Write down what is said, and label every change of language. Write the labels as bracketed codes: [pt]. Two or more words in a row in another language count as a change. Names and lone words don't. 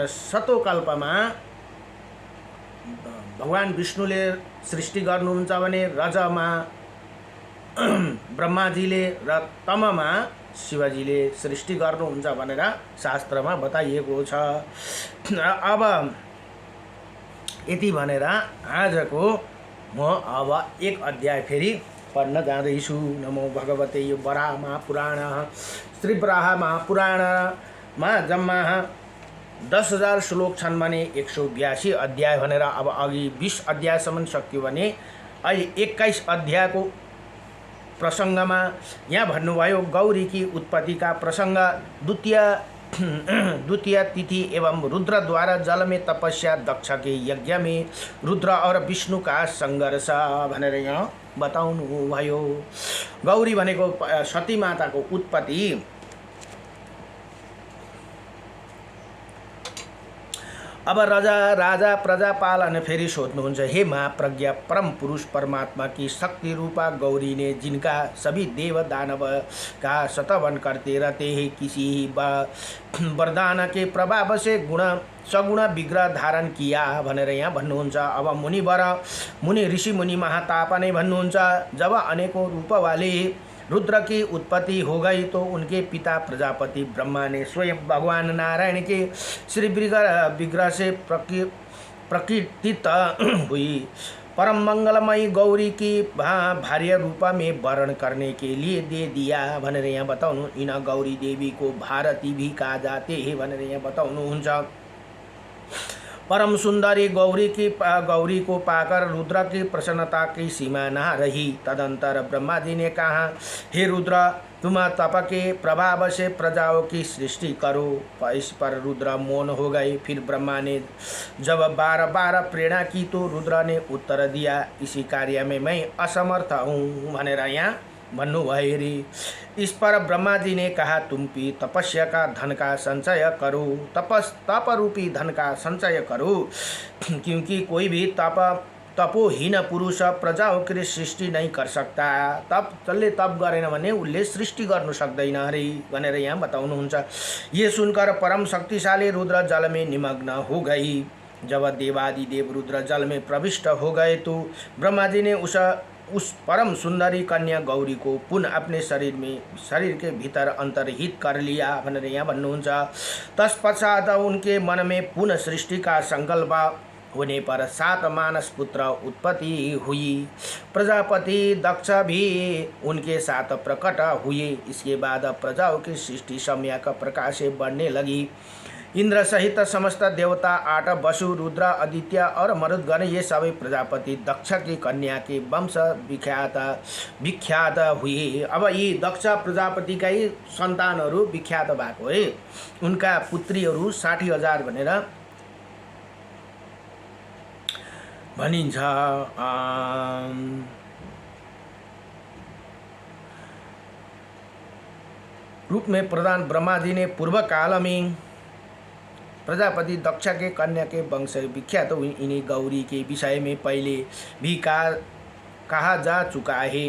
[ne] सतो कल्पमा भगवान विष्णुले सृष्टि गर्नुहुन्छ भने रजमा ब्रह्माजीले र तममा शिवजीले सृष्टि गर्नुहुन्छ भनेर शास्त्रमा बताइएको छ। अब यति भनेर आजको म अब 1 अध्याय फेरि पढ्न जाँदैछु। नमो भगवते यो वराह महापुराण। श्री वराह महापुराणमा जम्मा 10,000 श्लोक छन् भने 182 अध्याय भनेर अब अघि 20 अध्यायसम्म सक्यो भने अहिले 21 अध्यायको प्रसङ्गमा यहाँ भन्नुभयो [hi] गौरीकी उत्पत्तिका प्रसङ्ग द्वितीय तिथि एवं रुद्र द्वारा जल में तपस्या दक्ष के यज्ञ में रुद्र और विष्णु का संघर्ष [ne] भनेर यहाँ बताउनु भयो। गौरी भनेको सती माताको उत्पत्ति। अब राजा प्रजापालन फेरि सोध्नुहुन्छ, [hi] हे महाप्रज्ञा परम पुरुष परमात्मा की शक्ति रूपा गौरी ने जिनका सभी देव दानव का सतवन करते रहते हैं किसी वरदान के प्रभाव से सगुण विग्रह धारण किया [ne] भनेर यहाँ भन्नुहुन्छ। अब मुनि ऋषि मुनि महातापने भन्नुहुन्छ, [hi] जब अनेकों रूप वाले रुद्र की उत्पत्ति हो गई तो उनके पिता प्रजापति ब्रह्मा ने स्वयं भगवान नारायण के श्री विग्रह से प्रकीर्तित हुई परम मंगलमयी गौरी की भार्य रूपा में वर्ण करने के लिए दे दिया [ne] भनेर यहाँ बताउनु। [hi] इन गौरी देवी को भारती भी कहा जाते हैं [ne] भनेर यहाँ बताउनुहुन्छ। [hi] परम सुंदरी गौरी को पाकर रुद्र की प्रसन्नता की सीमा न रही। तदंतर ब्रह्मा जी ने कहा, हे रुद्र, तुम तप के प्रभाव से प्रजाओं की सृष्टि करो। इस पर रुद्र मौन हो गए। फिर ब्रह्मा ने जब बार प्रेरणा की तो रुद्र ने उत्तर दिया, इसी कार्य में मैं असमर्थ हूँ [ne] भनेर यहाँ भन्नुभयो रे। [hi] इस पर ब्रह्मा जी ने कहा, तुम भी तपस्या का धन का संचय करो, तप रूपी धन का संचय करो, क्योंकि कोई भी तपोहीन पुरुष प्रजाओं की सृष्टि नहीं कर सकता। [ne] जसले तप गरेन भने उसले सृष्टि गर्नु सक्दैन अरे भनेर यहाँ बताउनुहुन्छ। [hi] ये सुनकर परम शक्तिशाली रुद्र जल में निमग्न हो गई। जब देवादिदेव रुद्र जल में प्रविष्ट हो गए तो ब्रह्मा जी ने उस परम सुंदरी कन्या गौरी को पुनः अपने शरीर के भीतर अंतर्हित कर लिया [ne] भनेर यहाँ भन्नुहुन्छ। [hi] तत्पश्चात उनके मन में पुनः सृष्टि का संकल्प होने पर 7 मानस पुत्र उत्पत्ति हुई। प्रजापति दक्ष भी उनके साथ प्रकट हुए। इसके बाद प्रजाओं की सृष्टि सम्यक प्रकाश से बढ़ने लगी। इंद्र सहित समस्त देवता 8 वसु रुद्र आदित्य और मरुदगण ये सबै प्रजापति दक्ष की कन्या के वंश विख्यात हुए। [ne] अब यी दक्ष प्रजापतिका सन्तानहरू विख्यात भएको है। उनका पुत्रीहरू 60,000 भनेर भनिन्छ। [hi] रूप में प्रधान ब्रह्मा जी ने पूर्व काल में प्रजापति दक्ष के कन्या के वंश विख्यात हुई। इन्हीं गौरी के विषय में पहले भी कहा जा चुका है।